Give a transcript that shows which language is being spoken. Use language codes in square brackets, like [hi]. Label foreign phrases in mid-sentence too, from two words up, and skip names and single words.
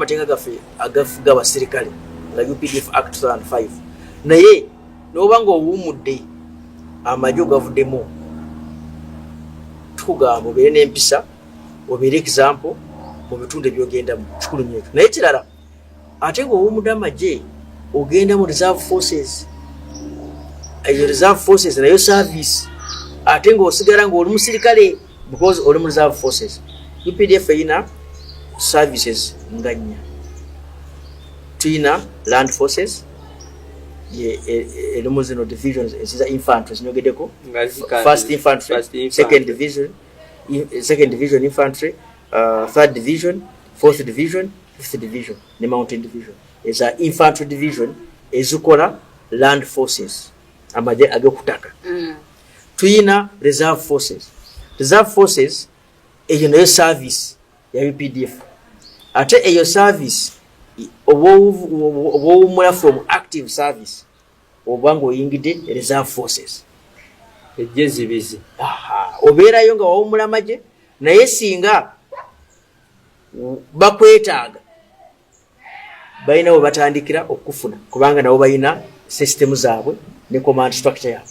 [lg] amateeka gaffe agafuga abasirikale nga UPDF Act 2005 naye n'oba ng'owummudde amagye ogavuddemu tukugamba obeere n'empisa obeere example mu bitundu ebyogendamu kikulu nnyo ekyo naye kirala ate ng'owummudde amagye ogenda mu [en] reserve forces [lg] eyo [en] reserve forces [lg] nayo service ate ng'osigala ng'oli musirikale because oli mu [en] reserve forces. [lg] UPDF eyina services nga nnya. Tuyina [en] land forces [lg] elimu zino divisions eziza infantry zinyogeddeko [en] first infantry second division infantry third division fourth division fifth division [lg] ne [en] mountain division [lg] eza [en] infantry division [lg] ezikola [en] land forces [lg] amagye ag'okutaka. Tuyina [en] reserve forces [lg] eyo nayo service ya UPDF ate eyo service obowumula from [en] active service [lg] obanga oyingidde [en] reserve forces ejjezibizi [lg] obeerayo nga wawumula amagye naye singa bakwetaaga balina we batandikira okufuna kubanga nabo balina system zaabwe ne [en] command structure [lg] yaabwe